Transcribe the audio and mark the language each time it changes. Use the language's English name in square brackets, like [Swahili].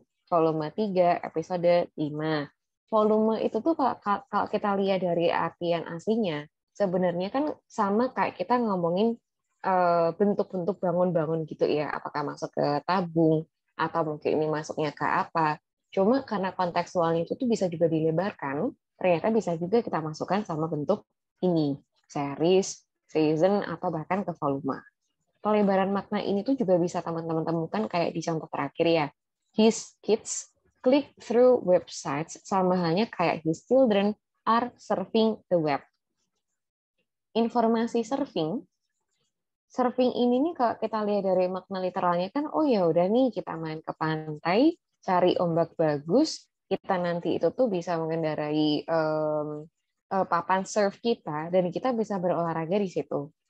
[Indonesian] Volume 3, episode 5. Volume itu tuh kalau kita lihat dari artian aslinya, sebenarnya kan sama kayak kita ngomongin bentuk-bentuk bangun-bangun gitu ya, apakah masuk ke tabung atau mungkin ini masuknya ke apa. Cuma karena kontekstualnya itu tuh bisa juga dilebarkan, ternyata bisa juga kita masukkan sama bentuk ini, series, season, atau bahkan ke volume. Pelebaran makna ini tuh juga bisa teman-teman temukan kayak di contoh terakhir ya. [English] His kids click through websites, [Indonesian] sama halnya kayak [English] his children are surfing the web. [Indonesian] Informasi surfing ini nih kalau kita lihat dari makna literalnya kan, oh ya udah nih kita main ke pantai, cari ombak bagus, kita nanti itu tuh bisa mengendarai papan surf kita dan kita bisa berolahraga di situ.